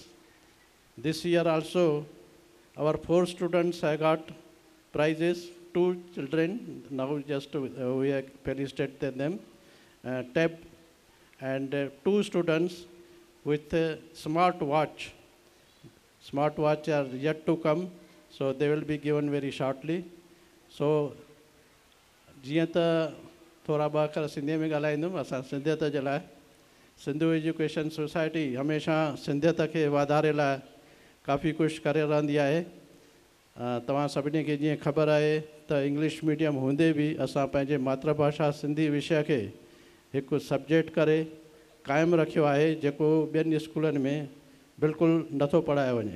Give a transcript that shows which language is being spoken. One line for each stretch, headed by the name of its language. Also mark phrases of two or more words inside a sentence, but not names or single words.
English: This year also our 4 students have got prizes, 2 children, now just we have felicitated them, tab, and 2 students with smart watch. Smart watch are yet to come, so they will be given very shortly.
Sindhi: So जीअं त थोरा ॿ अखर सिंधीअ में ॻाल्हाईंदुमि, असां सिंधियत जे लाइ सिंधु एजुकेशन सोसाइटी हमेशह सिंधियत खे वाधारे लाइ काफ़ी कुझु करे रहंदी आहे। तव्हां सभिनी खे जीअं ख़बर आहे त
English: English medium
Sindhi: हूंदे बि असां पंहिंजे मातृभाषा सिंधी विषय खे हिकु सब्जेक्ट करे क़ाइमु रखियो आहे, जेको ॿियनि स्कूलनि में बिल्कुलु नथो पढ़ायो वञे।